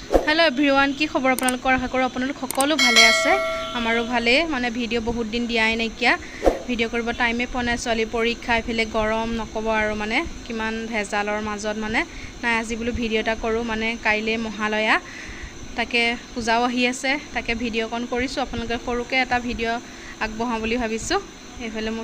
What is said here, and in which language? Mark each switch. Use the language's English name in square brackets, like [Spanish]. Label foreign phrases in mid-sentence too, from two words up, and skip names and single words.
[English] hello everyone [Assamese] কি খবৰ আপোনালোকৰ আশা কৰো আপোনালোক সকলো ভালে আছে আমাৰো ভালে মানে ভিডিও বহুত দিন দিয়াই নাইকিয়া ভিডিও কৰিব টাইমে পোৱা নাই চলি পৰীক্ষা ইফালে গৰম নকব আৰু মানে কিমান ভেজালৰ মাজত মানে নাই আজি বুলো ভিডিও এটা কৰো মানে কাইলে মহালয়া তাকে পূজাও আহি আছে তাকে ভিডিও কন কৰিছো আপোনালোকে সৰুকে এটা ভিডিও আগবঢ়াও বুলি ভাবিছো এফালে মোৰ